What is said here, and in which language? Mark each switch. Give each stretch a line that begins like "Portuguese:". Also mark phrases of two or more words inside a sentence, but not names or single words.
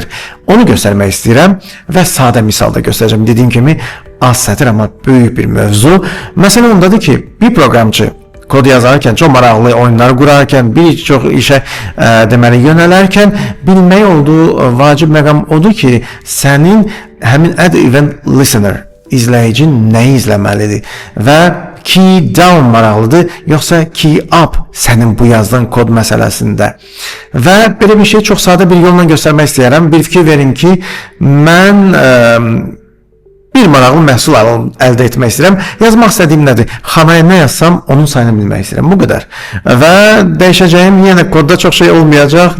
Azerbaijani: Onu göstərmək istəyirəm və sadə misalda göstərəcəm. Dediyim kimi, az sətir, amma böyük bir mövzu. Məsələ ondadır ki, bir proqramçı kod yazarkən, çox maraqlı oyunları qurarkən, bir çox işə deməli yönələrkən bilmək olduğu vacib məqam odur ki, sənin həmin
English: add event listener
Azerbaijani: izləyicin nəyi izləməlidir və
English: key down
Azerbaijani: maraqlıdır, yoxsa
English: key up
Azerbaijani: sənin bu yazdığın kod məsələsində. Və belə bir şey çox sadə bir yolla göstərmək istəyirəm. Bir fikir verin ki, mən bir maraqlı məhsul əldə etmək istəyirəm. Yazmaq istədiyim nədir? Xanaya nə yazsam, onun sayını bilmək istəyirəm. Bu qədər. Və dəyişəcəyim yenə kodda çox şey olmayacaq.